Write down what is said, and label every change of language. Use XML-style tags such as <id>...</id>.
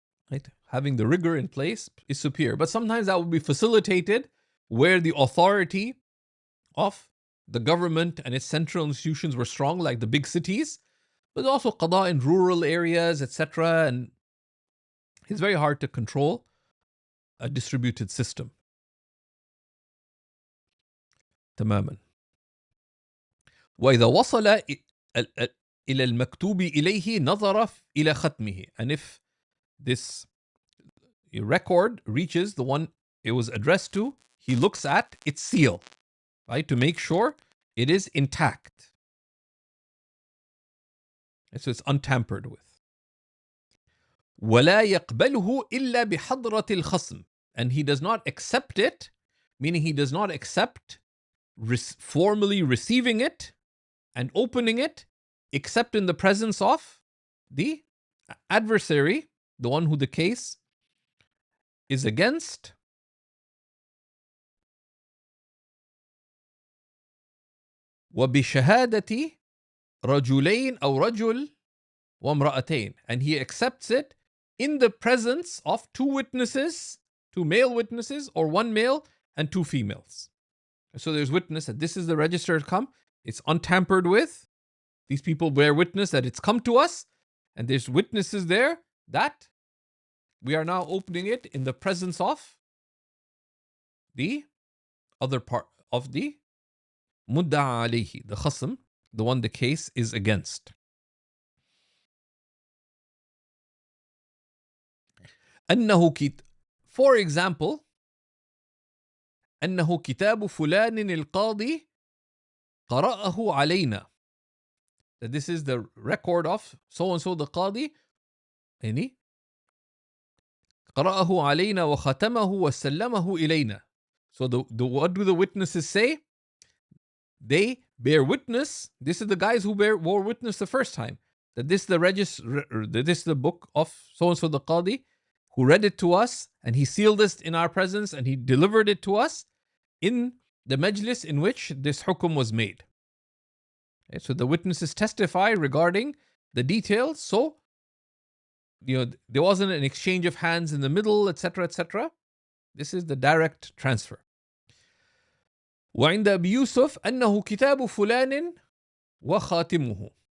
<en>Right? Having the rigor in place is superior. But sometimes that will be facilitated where the authority of the government and its central institutions were strong, like the big cities, but also qada in rural areas, etc. And it's very hard to control a distributed system.</en> <ar>تماما. وإذا وصل إلى المكتوب إليه نظر إلى ختمه.</ar> <en>And if this record reaches the one it was addressed to, he looks at its seal, right, to make sure it is intact. And so it's untampered with.</en> <ar>ولا يقبله إلا بحضرة الخصم.</ar> <en>And he does not accept it, meaning he does not accept formally receiving it and opening it, except in the presence of the adversary, the one who the case is against.</en> <ar>وبشهادة رجلين أو رجل وامرأتين.</ar> <en>And he accepts it in the presence of two witnesses, two male witnesses, or one male and two females. So there's witness that this is the register come, it's untampered with. These people bear witness that it's come to us, and there's witnesses there that we are now opening it in the presence of the other part of the mudda'a alayhi, the khasm, the one the case is against. For example,</en> <ar>أنه كتاب فلان القاضي قرأه علينا.</ar> <en>That this is the record of so and so the qadi,</en> <ar>يعني قرأه علينا وختمه وسلمه إلينا.</ar> <en>So what do the witnesses say? They bear witness. This is the guys who bore witness the first time that this is the book of so and so the qadi who read it to us, and he sealed this in our presence, and he delivered it to us in the majlis in which this hukum was made. Okay, so the witnesses testify regarding the details. So, there wasn't an exchange of hands in the middle, etc., etc. This is the direct transfer.</en> <ar>وعند أبي يوسف أنه كتاب فلان وخاتمه.</ar>